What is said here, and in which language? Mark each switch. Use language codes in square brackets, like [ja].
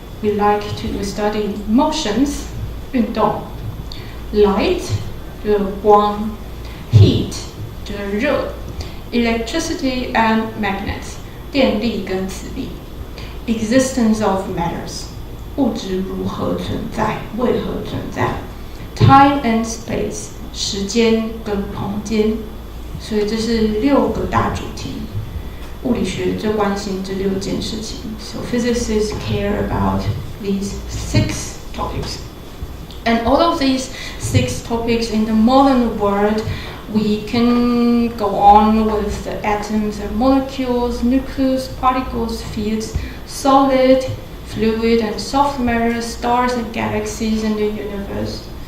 [en] We like to study motions, 运动, light, [zh] 就是光, [en] heat, [zh] 就是热, [en] electricity and magnets, [zh] 电力跟磁力, [en] existence of matters, [zh] 物质如何存在，为何存在, [en] time and space, [zh] 时间跟空间. 所以这是6个大主题。物理学最关心这6件事情。 [en] So physicists care about these 6 topics. And all of these 6 topics in the modern world, we can go on with the atoms and molecules, nucleus, particles, fields, solid, fluid and soft matter, stars and galaxies in the universe.